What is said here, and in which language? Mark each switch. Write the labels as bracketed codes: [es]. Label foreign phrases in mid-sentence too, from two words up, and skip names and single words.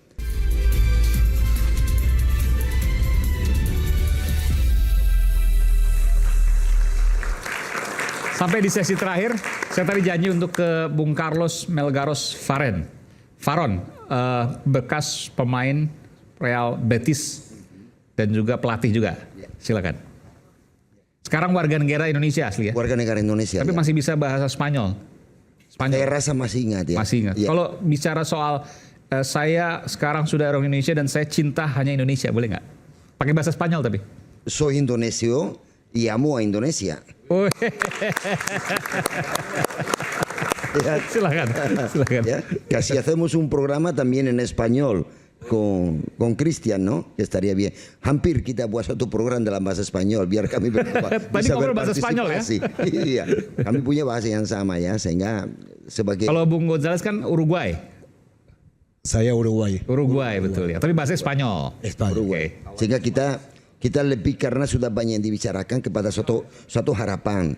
[id] Sampai di sesi terakhir, saya tadi janji untuk ke Bung Carlos Melgaros Faron, bekas pemain Real Betis dan juga pelatih juga. Silakan. Sekarang warga negara Indonesia asli ya? Warga negara Indonesia. Tapi ya. masih bisa bahasa Spanyol. Saya rasa masih ingat ya. Masih ingat. Ya. Kalau bicara soal saya sekarang sudah orang Indonesia dan saya cinta hanya Indonesia, boleh nggak? Pakai bahasa Spanyol tapi. [es] Soy indonesio y amo a Indonesia. Oh. [id] Ya. Silakan. Ya. [es] Casi hacemos un programa también en español con Cristian, ¿no? Que estaría bien. [id] Hampir kita buat satu program dalam bahasa Spanyol biar kami Tadi ngobrol bahasa Spanyol ya? Iya. Kami punya bahasa yang sama ya, sehingga sebagai. Kalau Bung Gonzales kan Uruguay. Saya Uruguay. Uruguay betul ya. Tapi bahasa Spanyol. Uruguay. Sehingga kita lebih karena sudah banyak yang dibicarakan kepada suatu harapan.